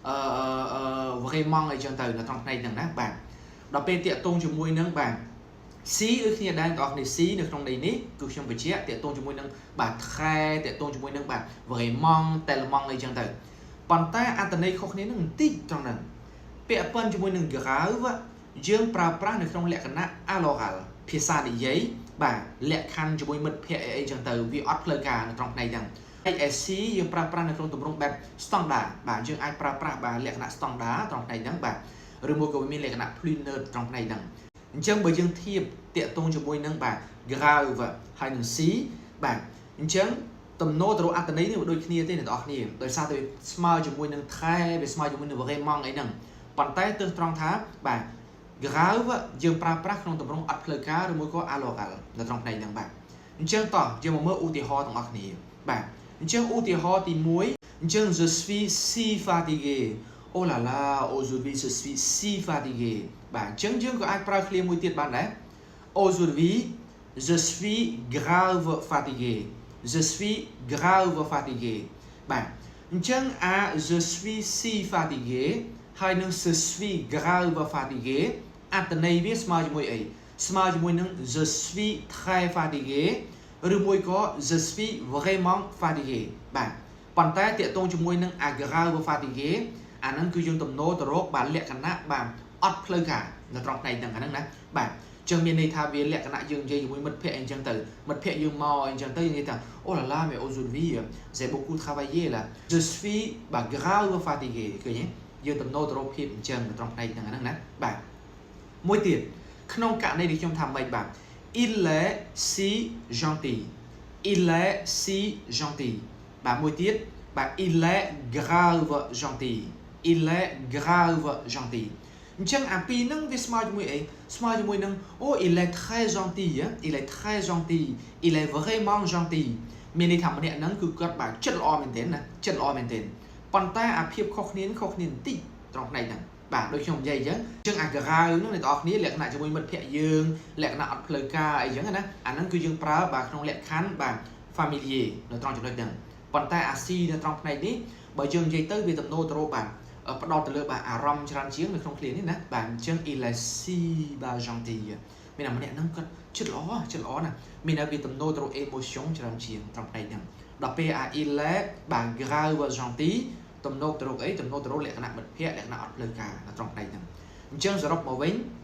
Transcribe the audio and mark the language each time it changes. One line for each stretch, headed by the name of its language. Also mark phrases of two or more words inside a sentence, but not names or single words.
Khmer: vraiment អីចឹងទៅនៅត្រង់ផ្នែកហ្នឹងណាបាទដល់ពេលតាក់ទងជាមួយនឹងបាទ si ដូចគ្នាដែរបងប្អូន si នៅក្នុងន័យនេះគឺខ្ញុំបញ្ជាក់តាក់ទងជាមួយនឹងបាទថែតាក់ទងជាមួយនឹងបាទ
French: vraiment tellement
Khmer: អីចឹងទៅប៉ុន្តែអត្ថន័យខុសគ្នានឹងបន្តិចត្រង់ហ្នឹងពាក្យប៉ុនជាមួយនឹង grave យើងប្រើប្រាស់នៅក្នុងលក្ខណៈ oral ភាសានិយាយបាទលក្ខខណ្ឌជាមួយមិត្តភ័ក្តិអីចឹងទៅវាអត់ផ្លូវការនៅត្រង់ផ្នែកហ្នឹងហើយ SC យើងប្រើប្រាស់នៅក្នុងទម្រង់បែប standard បាទយើង អាចប្រើប្រាស់បាទលក្ខណៈ standard ត្រង់ផ្នែកហ្នឹងបាទឬមួយក៏វាមានលក្ខណៈ
French: plus neutre
Khmer: ត្រង់ផ្នែកហ្នឹងអញ្ចឹងបើយើងធៀបតាក់ទងជាមួយនឹងបាទ grave ហើយនឹង C បាទអញ្ចឹងទំនោរទៅរកអត្ថន័យនេះដូចគ្នាទេអ្នកនរគ្នាដោយសារតែស្មើជាមួយនឹងថែវាស្មើជាមួយនឹង vraiment អីហ្នឹងប៉ុន្តែទើសត្រង់ថាបាទ grave យើងប្រើប្រាស់ក្នុងទម្រង់អត់ផ្លូវការឬមួយក៏ oral នៅត្រង់ផ្នែកហ្នឹងបាទអញ្ចឹងតោះយើងមកមើលឧទាហរណ៍ទាំងអស់គ្នាបាទ អញ្ចឹងឧទាហរណ៍ទី1អញ្ចឹង
French: je suis si fatigué oh là là aujourd'hui je suis si fatigué
Khmer: បាទអញ្ចឹង យើងក៏អាចប្រើឃ្លាមួយទៀតបានដែរ
French: aujourd'hui je suis grave fatigué je suis grave fatigué
Khmer: បាទអញ្ចឹង
French: je suis si fatigué
Khmer: ហើយនឹង
French: je suis grave fatigué
Khmer: អត្ថន័យវាស្មើជាមួយអីស្មើជាមួយនឹង
French: je suis très fatigué
Khmer: ឬមួយក៏
French: je suis vraiment fatigué
Khmer: បាទប៉ុន្តែតាក់ទងជាមួយនឹង
French: grave fatigué
Khmer: អាហ្នឹងគឺយើងទំនោរទៅរកបាទលក្ខណៈបាទអត់ ផ្លូវការនៅត្រង់ផ្នែកហ្នឹងអាហ្នឹងណាបាទអញ្ចឹងមានន័យថាវាលក្ខណៈយើងនិយាយជាមួយមិត្តភ័ក្តិអីចឹងទៅមិត្តភ័ក្តិយើងមកអីចឹងទៅយើងនិយាយថា
French: oh là là mais aujourd'hui j'ai beaucoup travaillé là je suis
Khmer: បាទ
French: grave fatigué
Khmer: ឃើញទេយើងទំនោរទៅរកភាពអញ្ចឹងនៅត្រង់ផ្នែកហ្នឹងអាហ្នឹងណាបាទមួយទៀតក្នុងករណីដែលខ្ញុំថាម៉េចបាទ
French: il est si gentil il est si gentil
Khmer: បាទមួយទៀតបាទ
French: il est grave gentil il est grave gentil
Khmer: អញ្ចឹងអាពីរហ្នឹងវាស្មើជាមួយអីស្មើជាមួយនឹង
French: oh il est très gentil il est très gentil il est vraiment gentil
Khmer: មានន័យថាម្នាក់ហ្នឹងគឺគាត់បាទចិត្តល្អមែនទែនណាចិត្តល្អមែនទែនប៉ុន្តែ អាភាពខុសគ្នាបន្តិចត្រង់ផ្នែកហ្នឹងបាទដូចខ្ញុំនិយាយអញ្ចឹងអា grave ហ្នឹងអ្នកនរគ្នាលក្ខណៈជាមួយមិត្តភ័ក្តិយើងលក្ខណៈអត់ផ្លូវការអីចឹងណាអាហ្នឹងគឺយើងប្រើបាទក្នុងលក្ខខណ្ឌបាទ familiar នៅត្រង់ចំណុចហ្នឹងប៉ុន្តែអា C នៅត្រង់ផ្នែកនេះបើយើងនិយាយទៅវាទំនោរទៅរកបាទផ្ដោតទៅលើបាទអារម្មណ៍ច្រើនជាងនៅក្នុងឃ្លានេះណាបាទអញ្ចឹង
French: il est si
Khmer: បាទ gentil មានតែម្នាក់ហ្នឹងគាត់ចិត្តល្អណាមានតែវាទំនោរទៅរក emotion ច្រើនជាងត្រង់ផ្នែកហ្នឹងដល់ពេលអា
French: il est
Khmer: បាទ
French: grave gentil
Khmer: ទំនោរទៅរកអីទំនោរទៅរកលក្ខណៈមិត្តភ័ក្តិលក្ខណៈអត់ផ្លូវការនៅត្រង់ផ្នែកហ្នឹងអញ្ចឹងសរុបមកវិញ